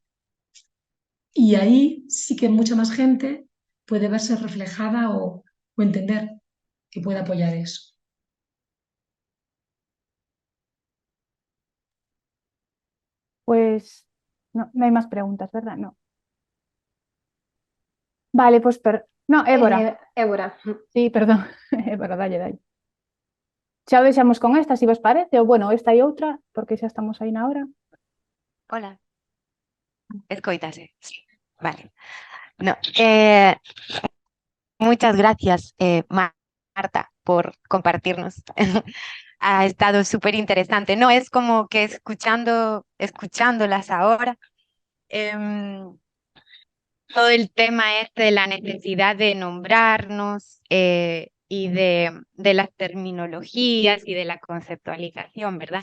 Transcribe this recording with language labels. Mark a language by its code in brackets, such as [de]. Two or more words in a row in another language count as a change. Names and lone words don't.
[es] Y ahí sí que mucha más gente puede verse reflejada o entender que puede apoyar eso. Pues no hay más preguntas, ¿verdad? No. Vale, pues no, Évora. Évora. Sí, perdón. Évora, [gl] dalle. Xa o deixamos con esta, si vos parece, ou bueno, esta e outra, porque xa estamos aí na hora. Hola, escoítase. [es] Sí, vale. No, muchas gracias, Marta, por compartirnos. Ha estado súper interesante. No, es como que escuchándolas ahora, em, todo el tema este de la necesidad de nombrarnos y de las terminologías y de la conceptualización, ¿verdad?